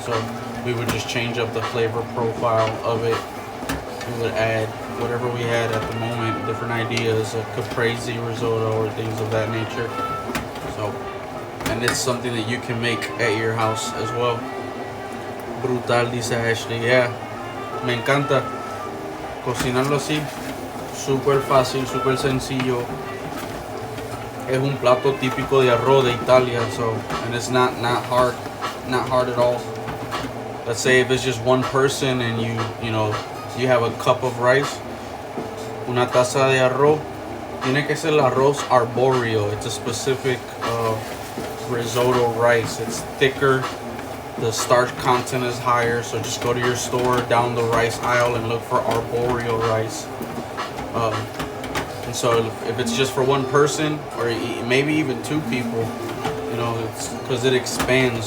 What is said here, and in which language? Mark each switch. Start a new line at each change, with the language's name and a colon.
English: So we would just change up the flavor profile of it. We would add whatever we had at the moment, different ideas, a caprese risotto or things of that nature. So, and it's something that you can make at your house as well.
Spanish: Brutal, dice Ashley. Yeah, me encanta cocinarlo así. Súper fácil, súper sencillo. Es un plato típico de arroz de Italia,
English: so, and it's not hard at all. Let's say if it's just one person and you have a cup of rice,
Spanish: una taza de arroz. Tiene que ser el arroz arborio.
English: It's a specific risotto rice. It's thicker. The starch content is higher. So just go to your store down the rice aisle and look for arborio rice. And so if it's just for one person or maybe even two people, it's because it expands.